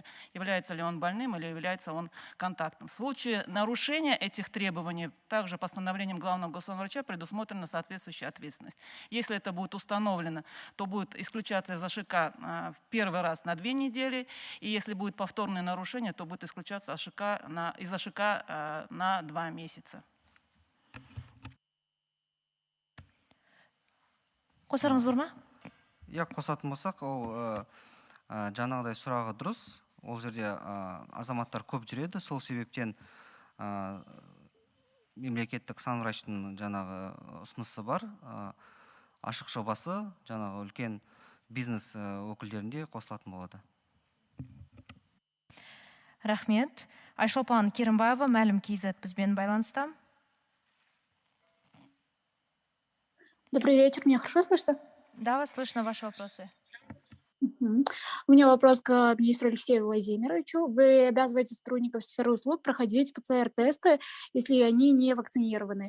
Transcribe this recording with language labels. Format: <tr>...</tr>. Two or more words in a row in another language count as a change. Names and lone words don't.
<ru>Является ли он больным или является он контактным. В случае нарушения этих требований, также постановлением главного госврача предусмотрена соответствующая ответственность. Если это будет установлено, то будет исключаться из АШИКа первый раз на 2 недели, и если будет повторное нарушение, то будет исключаться из АШИКа на 2 месяца.</ru> <kk>Қосарыңыз бар ма? Қосатын болсақ, ол жаңағыдай сұрағы дұрыс. Ол жерде азаматтар көп жүреді. Сол себептен мемлекеттік санврачтың жаңағы ұсынысы бар. Ашық жобасы жаңағы үлкен бизнес өкілдерінде қосылатын болады. Рахмет. Айшолпан Керімбаева, Мәлім КЗ бізбен байланыста.</kk> <ru>Добрый вечер, меня хорошо слышно? Да, вас слышно, ваши вопросы. У меня вопрос к министру Алексею Владимировичу. Вы обязываете сотрудников сферы услуг проходить ПЦР-тесты, если они не вакцинированы.</ru>